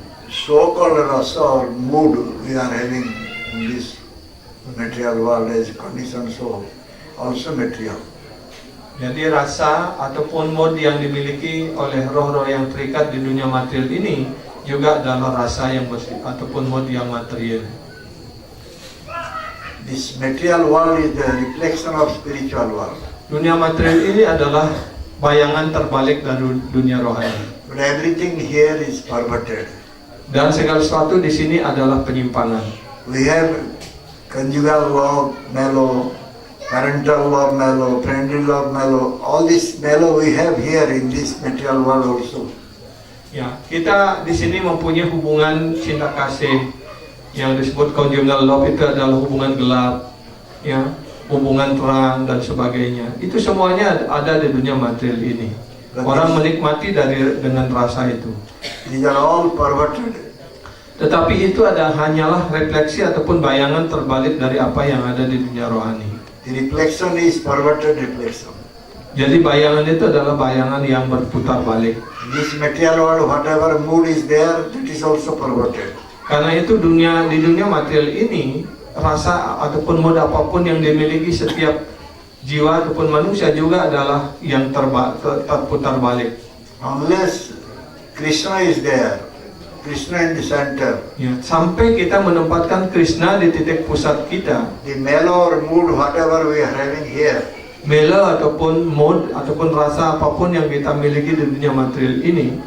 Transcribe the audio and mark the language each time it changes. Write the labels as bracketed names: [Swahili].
[English] So-called rasa or mood we are having in this material world as conditioned soul, also material. [Indonesian] Jadi rasa ataupun mood yang dimiliki oleh roh-roh yang terikat di dunia material ini juga adalah rasa yang ataupun mood yang material. [English] This material world is the reflection of spiritual world. [Indonesian] Dunia material ini adalah bayangan terbalik dari dunia rohani. [English] But everything here is perverted. [Indonesian] Dan segala sesuatu di sini adalah penyimpangan. [English] We have conjugal love, mellow, parental love, mellow, friendly love, mellow. All this mellow we have here in this material world also. [Indonesian] Ya, kita di sini mempunyai hubungan cinta kasih yang disebut conjugal love, itu adalah hubungan gelap, ya, hubungan terang dan sebagainya. Itu semuanya ada di dunia material ini. Orang menikmati dengan rasa itu. [English] These are all perverted. [Indonesian] Tetapi itu hanyalah refleksi ataupun bayangan terbalik dari apa yang ada di dunia rohani. [English] The reflection is perverted reflection. [Indonesian] Jadi bayangan itu adalah bayangan yang berputar balik. [English] This material world, whatever mood is there, that is also perverted. [Indonesian] Karena itu di dunia material ini, rasa ataupun mood apapun yang dimiliki setiap jiwa ataupun manusia juga adalah yang terputar balik. [English] Unless Krishna is there, Krishna in the center. [Indonesian] Ya, sampai kita menempatkan Krishna di titik pusat kita. [English] The mellow or mood, whatever we are having here, [Indonesian] Melo ataupun mood ataupun rasa apapun yang kita miliki di dunia material ini,